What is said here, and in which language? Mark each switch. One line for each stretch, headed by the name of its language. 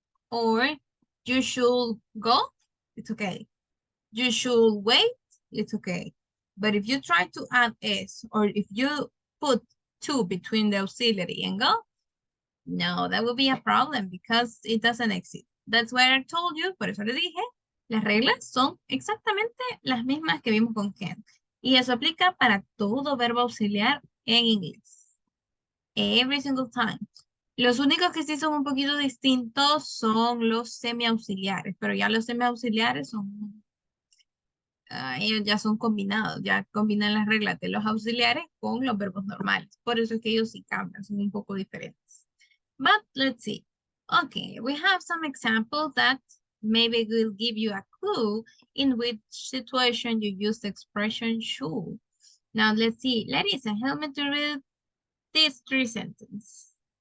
English: Or you should go, it's okay. You should wait, it's okay. But if you try to add S or if you put to between the auxiliary and go, no, that would be a problem because it doesn't exist. That's why I told you,
Spanish: por eso le dije, las reglas son exactamente las mismas que vimos con can. Y eso aplica para todo verbo auxiliar en inglés.
English: Every single time.
Spanish: Los únicos que sí son un poquito distintos son los semiauxiliares, pero ya los semiauxiliares son, ellos ya son combinados, ya combinan las reglas de los auxiliares con los verbos normales. Por eso es que ellos sí cambian, son un poco diferentes.
English: But let's see. Okay, we have some examples that maybe will give you a clue in which situation you use the expression should. Now let's see. Larissa, help me to read these three sentences.